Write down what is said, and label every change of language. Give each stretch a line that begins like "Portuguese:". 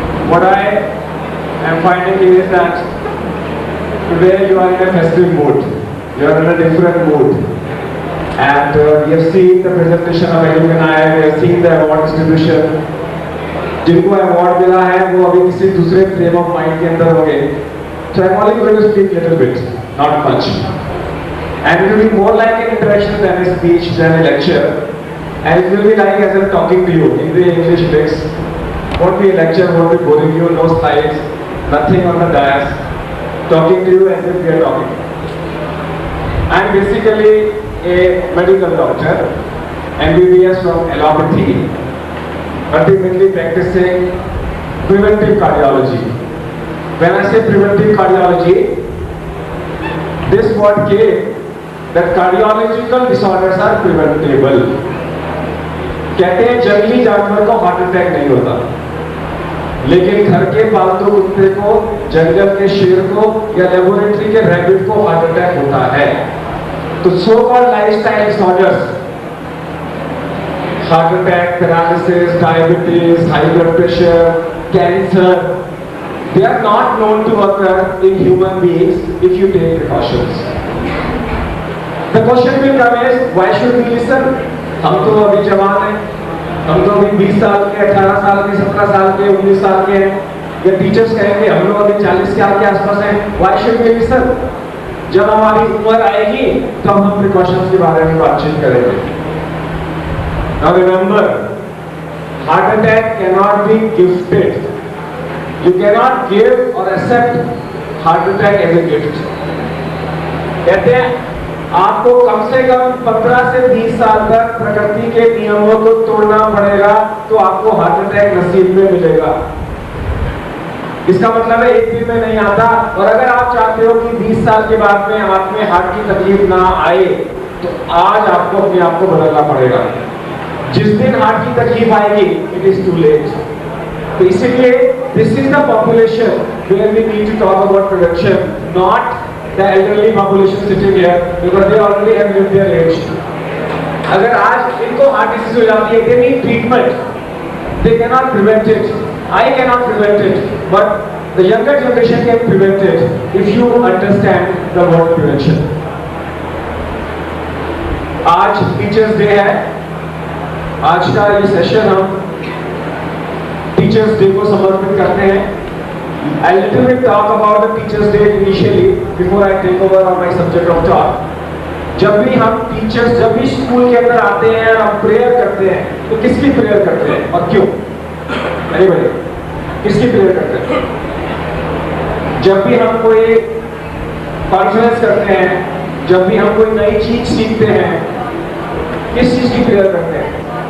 English: What I am finding is that today you are in a festive mood, you are in a different mood, and we have seen the presentation of alumni, we have seen the award distribution.
Hindi: जिनको award मिला है वो अभी किसी दूसरे frame of mind के अंदर होंगे.
English: So I'm only going to speak little bit, not much. And it will be more like an interaction than a speech, than a lecture. And it will be like as I'm talking to you in the English text. Won't be a lecture, won't be boring you, no slides, nothing on the dais. Talking to you as if we are talking. I'm basically a medical doctor, MBBS from allopathy, ultimately practicing preventive cardiology. When I say preventive cardiology, this word came that cardiological disorders are preventable.
Hindi: कहते हैं जंगली जानवर को heart attack नहीं होता, लेकिन घर के पालतू कुत्ते को, जंगल के शेर को या लेबोरेटरी के रैबिट को हार्ट अटैक होता है.
English: तो so called lifestyle disorders, heart attack, paralysis, diabetes, high blood pressure, cancer, they are not known to occur in human beings if you take precautions. The question will come is, why should we listen?
Hindi: हम तो अभी जवान हैं, हम तो अभी 20 साल के, 18 साल के, 17 साल के, 19 साल के हैं. या टीचर्स कहेंगे हम लोग अभी 40 साल के आसपास हैं.
English: Why should we listen?
Hindi: जब हमारी उम्र आएगी तो हम प्रिकॉशंस के बारे में बातचीत करेंगे.
English: Now remember, heart attack cannot be gifted. You cannot give or accept heart attack as a gift.
Hindi: कहते हैं आपको कम से कम 15 से 20 साल तक प्रकृति के नियमों को तोड़ना पड़ेगा तो आपको हार्ट अटैक नसीब में मिलेगा. इसका मतलब है एक दिन में नहीं आता. और अगर आप चाहते हो कि 20 साल के बाद में आप में हार्ट की तकलीफ ना आए तो आज आपको अपने आप को बदलना पड़ेगा. जिस दिन हार्ट की तकलीफ आएगी
English: It is too late.
Hindi: तो इसीलिए
English: This is the population where we need to talk about prevention, not the elderly population sitting here because they already have lived their age.
Hindi: अगर आज इनको हार्ट डिजीज हो जाती है,
English: They need treatment, they can not prevent it. I can not prevent it, but the younger generation can prevent it if you understand the word prevention.
Hindi: आज teachers day है. आज का ये सेशन हम teachers day को समर्पित करते हैं.
English: I little bit talk about the Teachers Day initially before I take over on my subject of talk.
Hindi: जब भी हम टीचर्स, जब भी स्कूल के अंदर आते हैं और हम प्रेयर करते हैं तो किसकी प्रेयर करते हैं और क्यों?
English: Anybody?
Hindi: किसकी प्रेयर करते हैं? जब भी हम कोई कॉन्फ्रेंस करते हैं, जब भी हम कोई नई चीज सीखते हैं, किस चीज की प्रेयर करते हैं?